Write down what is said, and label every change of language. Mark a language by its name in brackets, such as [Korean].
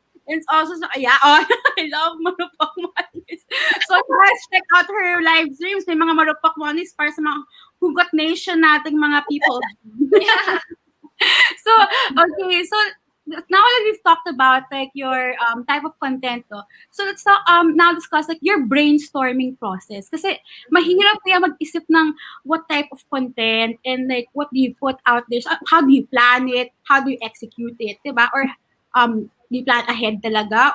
[English] It's also, I love Marupok Mondays. So, guys, check out her live streams. [Filipino] May mga Marupok Mondays para sa mga Hugot Nation nating mga people. [English] So, okay, so now that we've talked about like your type of content, so let's now discuss like your brainstorming process. [Filipino] Kasi mahirap kaya mag-isip ng [English] what type of content and like what do you put out there. So, how do you plan it? How do you execute it? Diba? Or do you plan ahead talaga?